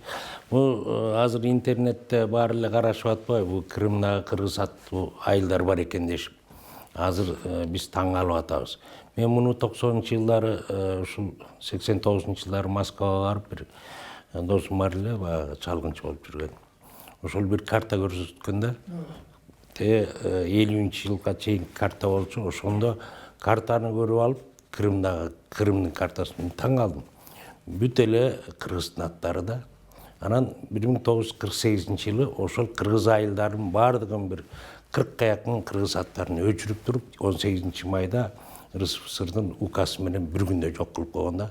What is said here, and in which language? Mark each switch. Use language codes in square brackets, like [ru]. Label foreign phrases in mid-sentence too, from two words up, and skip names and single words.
[kk] Бұл азыр интернетте барлығы қарашып атпай, бұл Крымдағы қырғыз [ky] аттуу айылдар [kk] бар екен дешіп. Азыр біз таң алып атабыз. Мен мұны 90-шы жылдары, 89-шы жылдары Москваға барып бір досым бар эле, чалгынчы болып жүрген. [ky] Ошол бір карта көрсөткөндө, 50-нчи жылга чейин карта болчу, ошондо картаны көрүп алып, Крымдын картасын таң алдым. Бүт эле кыргыздын аттары да. Анан 1948 жылы ошол кыргыз айылдарын бардыгын бір 40-ка жакын кыргыз аттарын өчүрүп туруп, 18 майда РСФСРдын указы менен бір күндө жок кылып койгонда.